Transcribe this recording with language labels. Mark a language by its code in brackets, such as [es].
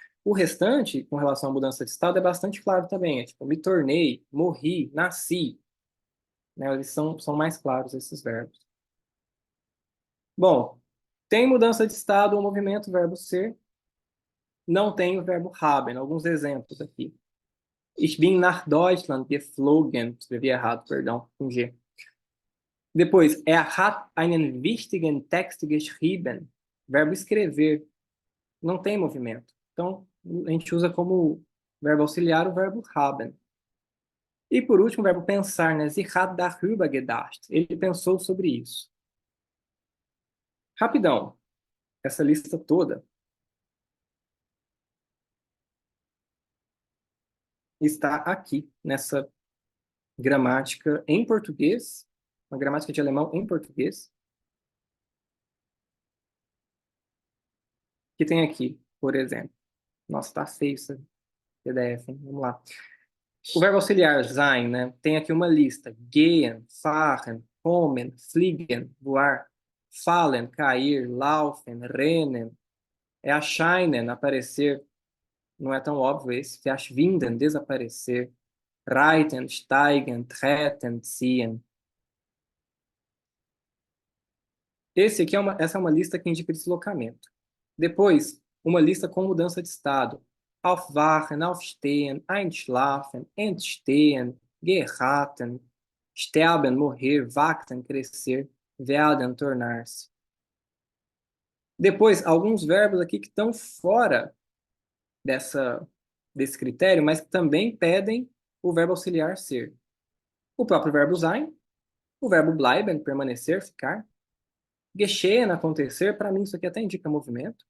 [pt] O restante, com relação à mudança de estado, é bastante claro também. É tipo, me tornei, morri, nasci. Né? Eles são mais claros, esses verbos. Bom, tem mudança de estado ou movimento, verbo ser. Não tem o verbo haben. Alguns exemplos aqui. [de] Ich bin nach Deutschland geflogen. [pt] Escrevi errado, perdão, com G. [de] Depois, hat einen wichtigen Text geschrieben. [pt] Verbo escrever. Não tem movimento. Então, a gente usa como verbo auxiliar o verbo haben. E por último, o verbo pensar, né? [de] Sie hat darüber gedacht. [pt] Ele pensou sobre isso. Rapidão. Essa lista toda está aqui, nessa gramática em português, uma gramática de alemão em português, que tem aqui, por exemplo. Nossa, tá feio esse PDF, hein? Vamos lá. O verbo auxiliar sein, né? Tem aqui uma lista. [de] Gehen, fahren, kommen, fliegen, voar, fallen, cair, laufen, rennen, erscheinen, aparecer, [pt] não é tão óbvio esse, [de] verschwinden, desaparecer, reiten, steigen, treten, ziehen. [pt] Essa é uma lista que indica deslocamento. Depois, uma lista com mudança de estado. [de] Aufwachen, aufstehen, einschlafen, entstehen, geraten, sterben, morrer, wachsen, crescer, werden, tornar-se. [pt] Depois, alguns verbos aqui que estão fora desse critério, mas que também pedem o verbo auxiliar ser. O próprio verbo sein, o verbo bleiben, permanecer, ficar, geschehen, acontecer, para mim isso aqui até indica movimento.